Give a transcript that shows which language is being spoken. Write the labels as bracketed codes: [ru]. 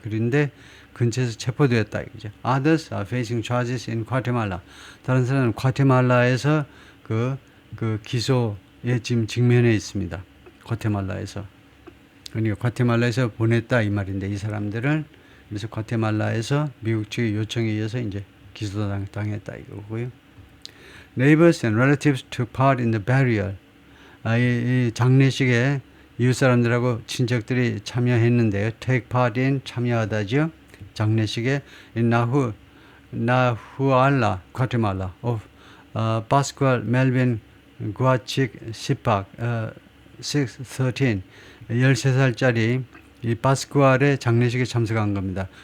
[ko] 그런데 근처에서 체포되었다 이거죠. [en] Others are facing charges in Guatemala. [ko] 다른 사람은 과테말라에서 그 기소에 지금 직면해 있습니다. 과테말라에서. 그러니까 과테말라에서 보냈다 이 말인데 이 사람들은 그래서 과테말라에서 미국 측의 요청에 의해서 이제 기소당했다 이거고요. [en] Neighbors and relatives took part in the burial. [ko] 이 장례식에 이웃 사람들하고 친척들이 참여했는데요. [en] Take part in [ko] 참여하다죠. 장례식에 in Nahuala, Guatemala of Pascual Melvin Guachic Sipak, 13, 13살짜리 이 바스쿠알의 장례식에 참석한 겁니다.